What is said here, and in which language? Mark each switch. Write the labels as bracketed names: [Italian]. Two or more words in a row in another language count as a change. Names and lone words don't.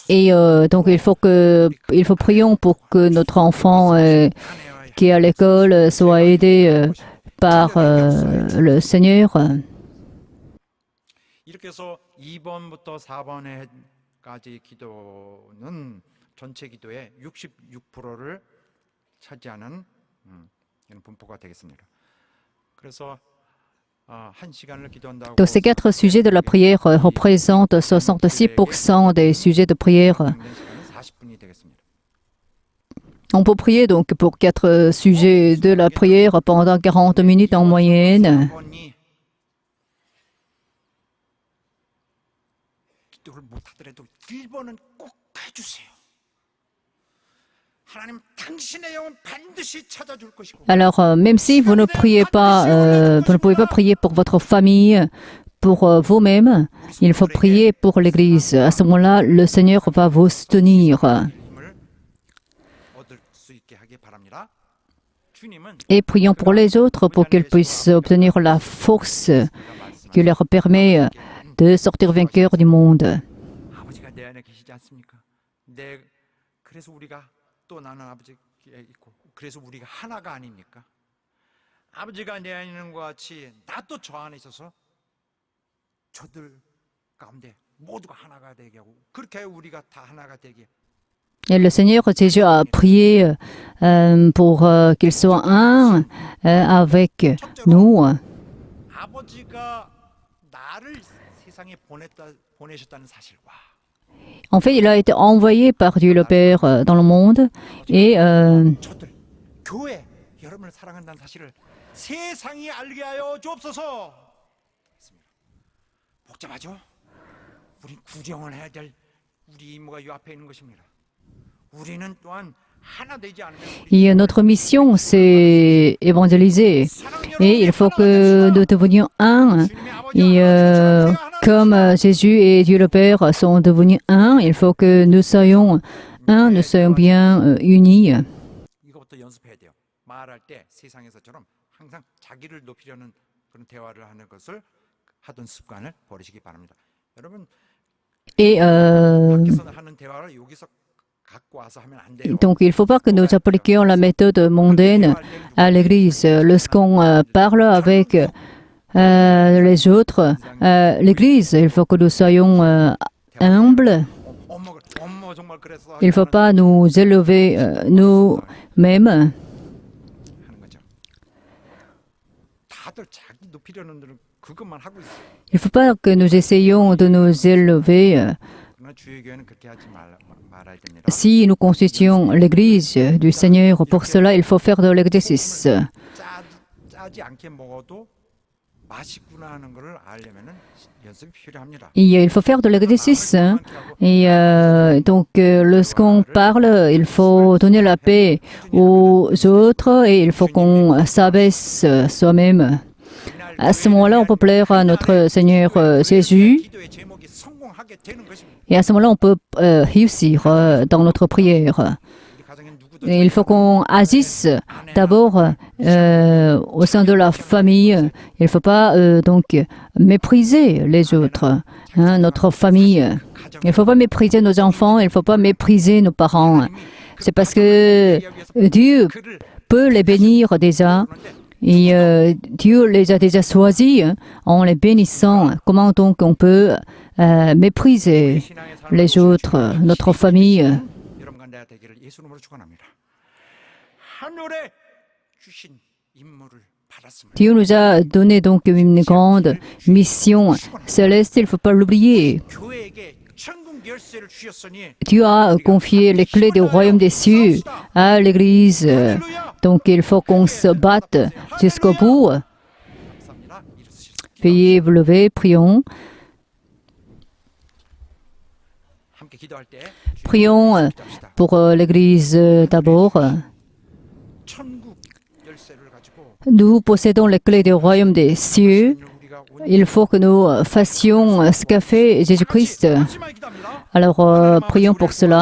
[French] Et donc, il faut prions pour que notre enfant qui est à l'école soit aidé par le Seigneur. [Korean] 이렇게 해서 2번부터 4번까지 기도는 전체 기도의 66%를 차지하는 이런 분포가 되겠습니다. 그래서 한 시간을 기도한다고 [French] Donc, ces 4 sujets de la prière représentent 66% des sujets de prière. [Korean] 시간은 40분이 되겠습니다. [French] On peut prier donc pour 4 sujets de la prière pendant 40 minutes en moyenne. [Korean] 4번이 기도를 못 하더라도 1번은 꼭 해주세요. 하나님 당신의 영은 반드시 찾아줄 것이고 [French] Alors, même si vous ne priez pas, vous ne pouvez pas prier pour votre famille, pour vous-même, il faut prier pour l'Église. À ce moment-là, le Seigneur va vous soutenir. [Korean] 힘을 얻을 수 있게 하기 바랍니다. 주님은 [French] Et prions pour les autres pour qu'ils puissent obtenir la force qui leur permet de sortir vainqueurs du monde. [Korean] 아버지가 내 안에 계시지 않습니까? 그래서 우리가 또 나는 아버지에 있고 그래서 우리가 하나가 아닙니까? 아버지가 내 안에 있는 것 같이 나도 저 안에 있어서 저들 가운데 모두가 하나가 되게 하고 그렇게 우리가 다 하나가 되게 [French] Et le Seigneur Jésus a prié pour qu'il soit un avec nous. [Korean] 아버지가 나를 세상에 보내셨다는 사실과 [French] En fait, il a été envoyé par Dieu le Père dans le monde et [Korean] 저들 교회 여러분을 사랑한다는 사실을 세상이 알게 하여 주옵소서. 복잡하죠? 우리 구경을 해야 될 우리 이모가 이 앞에 있는 것입니다. 우리는 또한 하나 되지 않으면 [French] et notre mission, c'est évangéliser. Et il faut que nous devenions un. Et comme Jésus et Dieu le Père sont devenus un, il faut que nous soyons un, nous soyons bien unis. [Korean] 이거부터 연습해야 돼요. 말할 때 세상에서처럼 항상 자기를 높이려는 그런 대화를 하는 것을 하던 습관을 버리시기 바랍니다. 여러분 Et 밖에서 하는 대화를 여기서 갖고 와서 하면 안 돼요. [French] donc, il ne faut pas que nous appliquions la méthode mondaine à l'Église. Lorsqu'on parle avec les autres, l'Église, il faut que nous soyons humbles. [Korean] 엄마 정말 그랬어. [French] Il ne faut pas nous élever nous-mêmes. [Korean] 하는 거죠. 다들 자기 높이려는 데는 그것만 하고 있어요. [French] Il ne faut pas que nous essayions de nous élever. [Korean] 그러나 주의 교회는 그렇게 하지 말아야 됩니다. [French] Si nous constituons l'Église du Seigneur, pour cela, il faut faire de l'exercice. [Korean] 짜지 않게 먹어도 맛있구나 하는 것을 알려면은 연습이 필요합니다. [French] Et il faut faire de l'exercice. Et donc, lorsqu'on parle, il faut donner la paix aux autres et il faut qu'on s'abaisse soi-même. À ce moment-là, on peut plaire à notre Seigneur Jésus. [Korean] 기도의 제목이 성공하게 되는 것입니다. [French] Et à ce moment-là, on peut réussir dans notre prière. [Korean] 우리 가정에 누구도 [French] Et il faut qu'on agisse d'abord au sein de la famille. Il ne faut pas donc mépriser les autres, hein, notre famille. Il ne faut pas mépriser nos enfants, il ne faut pas mépriser nos parents. C'est parce que Dieu peut les bénir déjà. Et Dieu les a déjà choisis en les bénissant. Comment donc on peut mépriser les autres, notre famille? [Korean] 여러분과 내가 되기를 예수 이름으로 축원합니다. 하늘에 주신 임무를 받았습니다. [French] Dieu nous a donné donc une grande mission céleste, il ne faut pas l'oublier. [Korean] 교회에게 천국 열쇠를 주셨으니 [French] Dieu a confié les clés du royaume des cieux à l'Église. Donc il faut qu'on se batte jusqu'au bout. [Korean] 감사합니다. 이루시겠습니다. [French] Veuillez vous lever, prions. [Korean] 함께 기도할 때 [French] Prions pour l'Église d'abord. [Korean] 천국 열쇠를 가지고 [French] Nous possédons les clés du royaume des cieux. [Korean] 우리가 [French] Il faut que nous fassions ce qu'a fait Jésus-Christ. [Korean] 마지막에 기도합니다. [French] Alors prions pour cela.